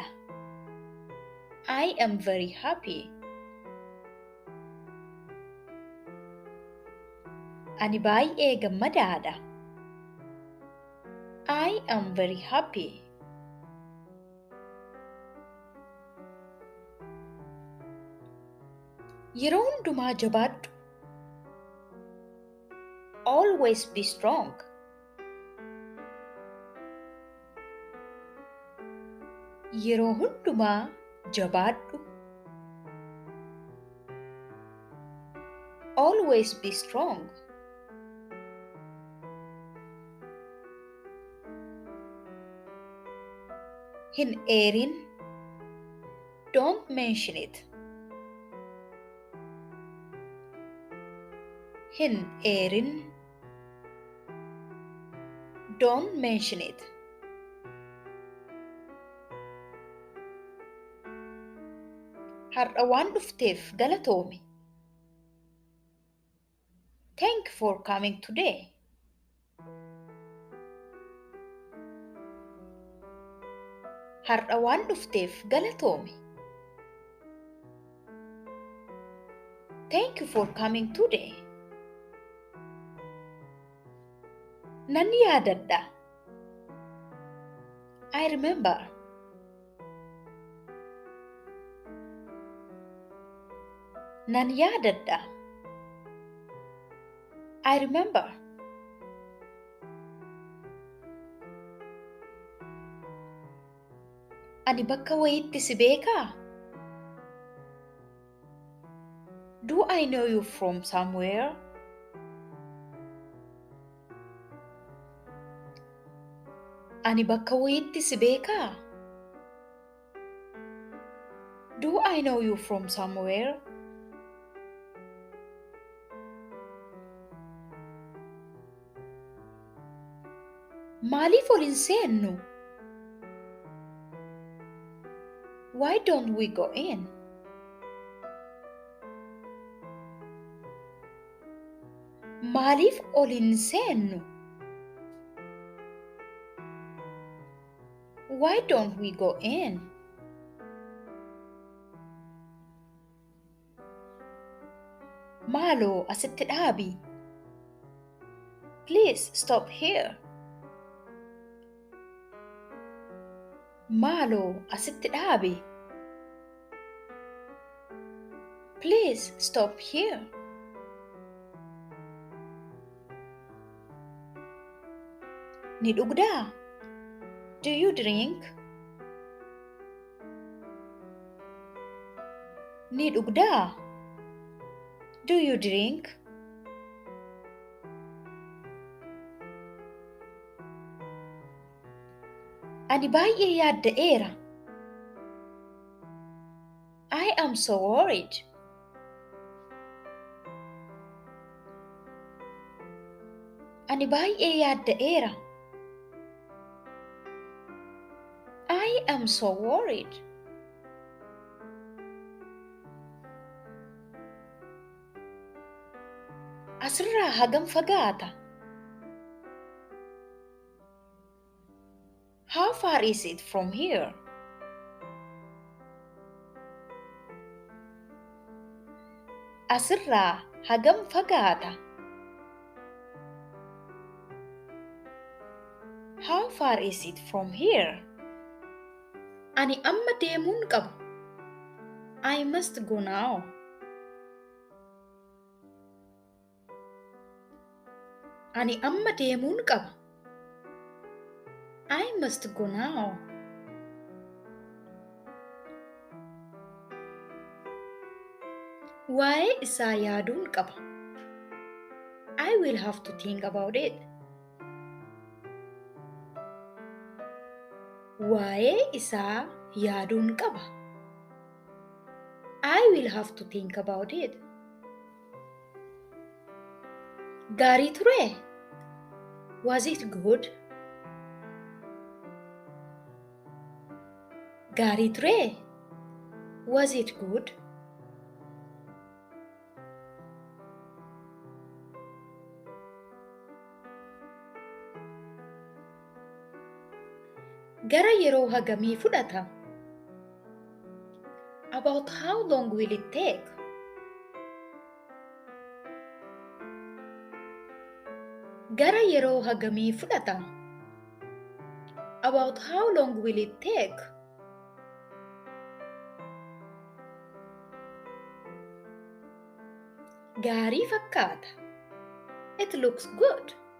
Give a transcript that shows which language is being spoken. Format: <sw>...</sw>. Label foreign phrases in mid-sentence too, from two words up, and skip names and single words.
<en>I am very happy.</en> <om>Ani baay'ee gammadaadha.</om> <en>I am very happy.</en> <om>Yeroo hundumaa jabaadhu.</om> <en>Always be strong.</en> <om>Yeroo hundumaa jabaadhu.</om> <en>Always be strong.</en> <om>Hin eerin.</om> <en>Don't mention it.</en> <om>Hin eerin.</om> <en>Don't mention it.</en> <om>Har'a waan dhufteef galatoomi.</om> <en>Thank you for coming today.</en> <om>Har'a waan dhufteef galatoomi.</om> <en>Thank you for coming today.</en> <om>Nan yaadadha.</om> <en>I remember.</en> <om>Nan yaadadha.</om> <en>I remember.</en> <om>Ani bakka wayiitti si beekaa?</om> <en>Do I know you from somewhere?</en> <om>Ani bakka wayiitti si beekaa?</om> <en>Do I know you from somewhere?</en> <om>Maaliif ol hin seennu?</om> <en>Why don't we go in?</en> <om>Maaliif ol hin seennu?</om> <en>Why don't we go in?</en> <om>Maaloo asitti dhaabi.</om> <en>Please stop here.</en> <om>Maaloo asitti dhaabi.</om> <en>Please stop here.</en> <om>Ni dhugdaa?</om> <en>Do you drink?</en> <om>Ni dhugdaa?</om> <en>Do you drink?</en> <om>Ani baay'ee yaadda'eera.</om> <en>I am so worried.</en> <om>Ani baay'ee yaadda'eera.</om> <en>I am so worried.</en> <om>Asirraa hagam fagaata?</om> <en>How far is it from here?</en> <om>Asirraa hagam fagaata?</om> <en>How far is it from here?</en> <om>Ani amma deemuun qaba.</om> <en>I must go now.</en> <om>Ani amma deemuun qaba.</om> <en>I must go now.</en> <om>Waa'ee isaa yaaduun qaba.</om> <en>I will have to think about it.</en> <om>Waa'ee isaa yaaduun qaba.</om> <en>I will have to think about it.</en> <om>Gaarii ture?</om> <en>Was it good?</en> <om>Gaarii ture?</om> <en>Was it good?</en> <om>Gara yeroo hagamii fudhata?</om> <en>About how long will it take?</en> <om>Gara yeroo hagamii fudhata?</om> <en>About how long will it take?</en> <om>Gaarii fakkaata.</om> <en>It looks good.</en>